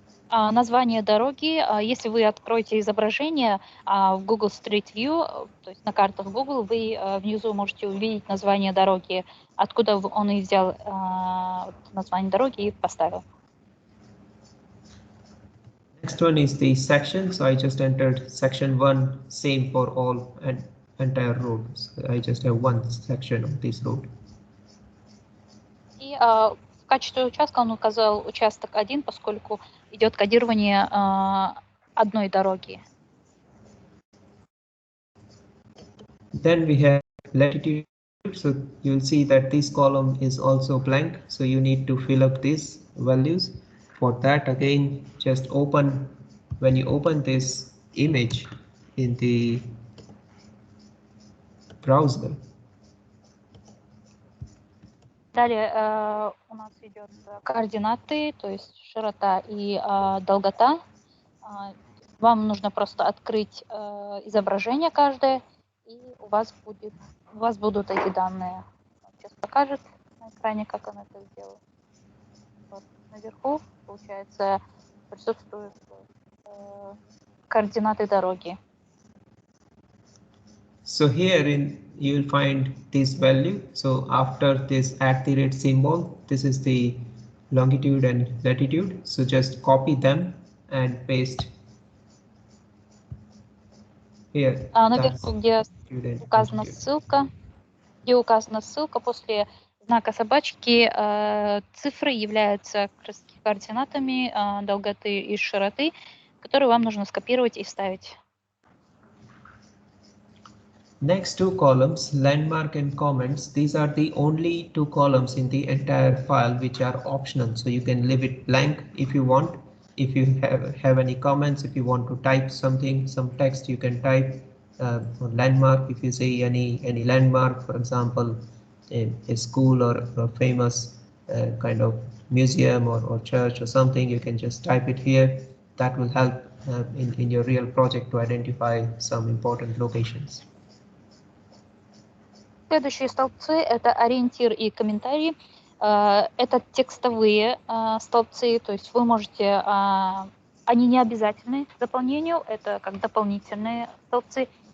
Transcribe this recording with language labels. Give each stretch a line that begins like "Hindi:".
Russian: Название дороги, если вы откроете изображение в Google Street View, то есть на картах Google, вы внизу можете увидеть название дороги, откуда он и взял название дороги и поставил.
English: Next one is the section. So I just entered section 1, same for all and entire roads. So I just have one section of this road. И в качестве участка он указал участок 1, поскольку идет кодирование одной дороги. Then we have latitude. So you'll see that this column is also blank. So you need to fill up these values. For that, again, just open, when you open this image in the browser.
Russian: Далее у нас идет координаты, то есть широта и долгота. Вам нужно просто открыть изображение каждое, и у вас будут эти данные. Он сейчас покажет на экране, как он это сделал. Вот наверху, получается, присутствуют координаты дороги.
English: So here you'll find this value. So after this @ symbol, this is the longitude and latitude. So just copy them and paste here.
Russian: Наверху, где указана ссылка, после знака собачки цифры являются координатами долготы и широты, которые вам нужно скопировать и вставить.
English: Next two columns, landmark and comments, these are the only two columns in the entire file which are optional. So you can leave it blank if you want. If you have any comments, if you want to type something, some text, you can type landmark. If you say any landmark, for example, a school or a famous kind of museum or church or something, you can just type it here. That will help in your real project to identify some important locations.
Russian: Следующие столбцы – это ориентир и комментарии. Это текстовые столбцы, то есть вы можете, они не обязательны к заполнению, это как дополнительные столбцы.